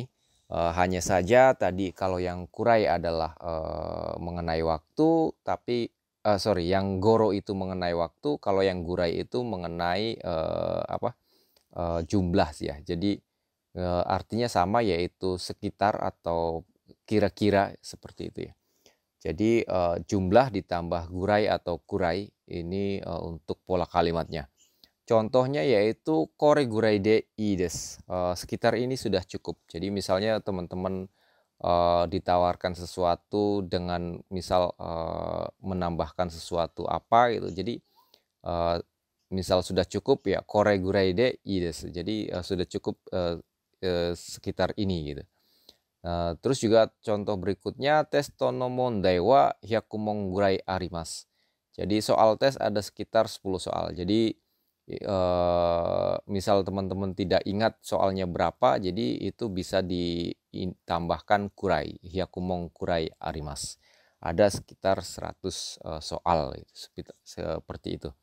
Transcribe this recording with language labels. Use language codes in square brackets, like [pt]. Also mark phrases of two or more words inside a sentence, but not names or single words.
[id] Hanya saja tadi kalau yang kurai adalah mengenai waktu, tapi yang goro itu mengenai waktu, kalau yang gurai itu mengenai jumlah sih ya. Jadi artinya sama, yaitu sekitar atau kira-kira seperti itu ya. Jadi jumlah ditambah gurai atau kurai ini untuk pola kalimatnya. Contohnya yaitu [ja] これぐらいでいいです. [id] Sekitar ini sudah cukup. Jadi misalnya teman-teman ditawarkan sesuatu dengan misal menambahkan sesuatu apa gitu. Jadi misal sudah cukup ya [ja] これぐらいでいいです. [id] Jadi sudah cukup sekitar ini gitu. Terus juga contoh berikutnya [ja] テストの問題は100問ぐらいあります. [id] Jadi soal tes ada sekitar 10 soal. Jadi misal teman-teman tidak ingat soalnya berapa, jadi itu bisa ditambahkan kurai, [ja] 100問くらいあります. [id] Ada sekitar 100 soal seperti itu.